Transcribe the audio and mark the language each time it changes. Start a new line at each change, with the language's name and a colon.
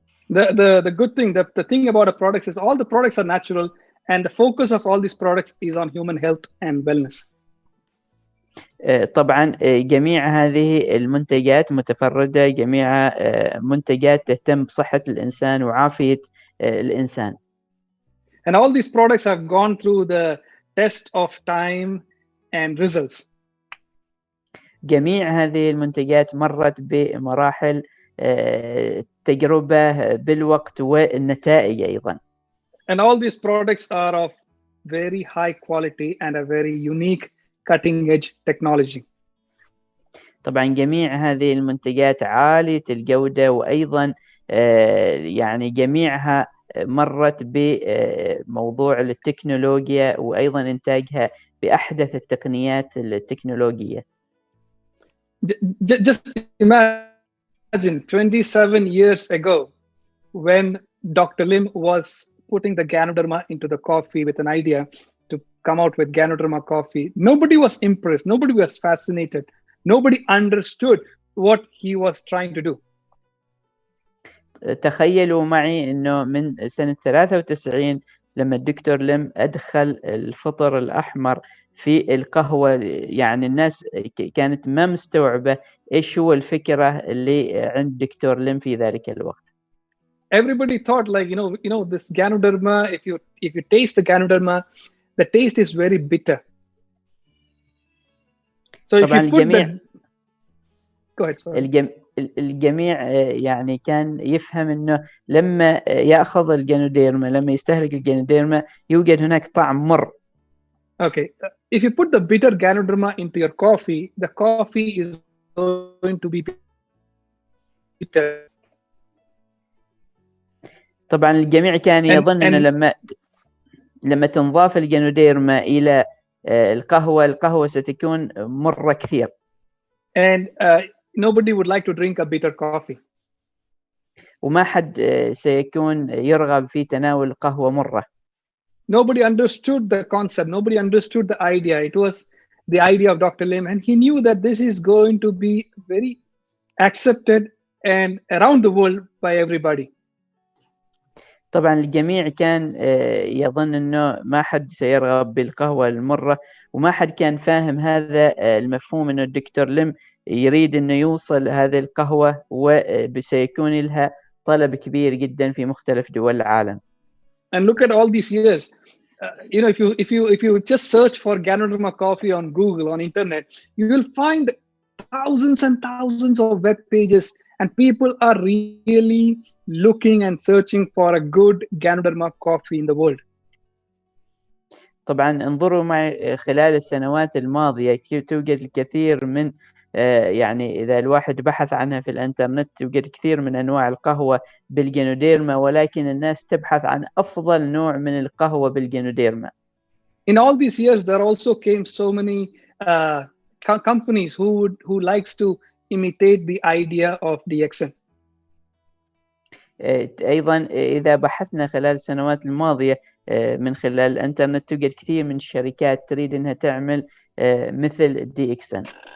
English: The good thing, the thing about the products is all the products are natural, and the focus of all these products is on human health and wellness.
Arabic: طبعا جميع هذه المنتجات متفردة، جميع منتجات تهتم بصحة الإنسان وعافية الإنسان.
English: And all these products have gone through the test of time and results.
Arabic: جميع هذه المنتجات مرت بمراحل تجربة بالوقت والنتائج أيضا.
English: And all these products are of very high quality and a very unique cutting edge technology.
Arabic: طبعا جميع هذه المنتجات عالية الجودة، وأيضا يعني جميعها مرت بموضوع التكنولوجيا، وأيضا إنتاجها بأحدث التقنيات التكنولوجية.
English: Just imagine 27 years ago when Dr. Lim was putting the Ganoderma into the coffee with an idea to come out with Ganoderma coffee. Nobody was impressed. Nobody was fascinated. Nobody understood what he was trying to do.
Arabic: تخيلوا معي أنه من سنة 93 لما الدكتور لم أدخل الفطر الأحمر في القهوة، يعني الناس كانت ما مستوعبة إيش هو الفكرة اللي عند دكتور لم في ذلك الوقت.
English: Everybody thought like, this Ganoderma, if you taste the Ganoderma, the taste is very bitter. So if
Arabic: طبعا
English: you put
Arabic: الجميع
English: the go ahead, sorry.
Arabic: الجميع يعني كان يفهم انه لما ياخذ الجانوديرما، لما يستهلك الجانوديرما يوجد هناك طعم مر.
English: Okay, if you put the bitter Ganoderma into your coffee, the coffee is going to be bitter.
Arabic: طبعا الجميع كان يظن انه لما تنضاف الجانوديرما الى القهوة ستكون مرة كثير.
English: And nobody would like to drink a bitter coffee.
Arabic: وما حد سيكون يرغب في تناول قهوة مرة.
English: Nobody understood the concept. Nobody understood the idea. It was the idea of Dr. Lim, and he knew that this is going to be very accepted and around the world by everybody.
Arabic: طبعا الجميع كان يظن انه ما حد سيرغب بالقهوة المرة، وما حد كان فاهم هذا المفهوم انه الدكتور لم يريد انه يوصل هذه القهوة وسيكون لها طلب كبير جدا في مختلف دول العالم.
English: And look at all these years. You know, if you just search for Ganoderma coffee on Google, on internet, you will find thousands and thousands of web pages, and people are really looking and searching for a good Ganoderma coffee in the world.
Arabic: طبعا انظروا معي خلال السنوات الماضية توجد الكثير من يعني إذا الواحد بحث عنها في الإنترنت توجد كثير من أنواع القهوة بالجانوديرما، ولكن الناس تبحث عن أفضل نوع من القهوة بالجانوديرما.
English: In all these years, there also came so many companies who likes to imitate the idea of DXN.
Arabic: أيضا إذا بحثنا خلال السنوات الماضية من خلال الإنترنت توجد كثير من الشركات تريد أنها تعمل مثل DXN.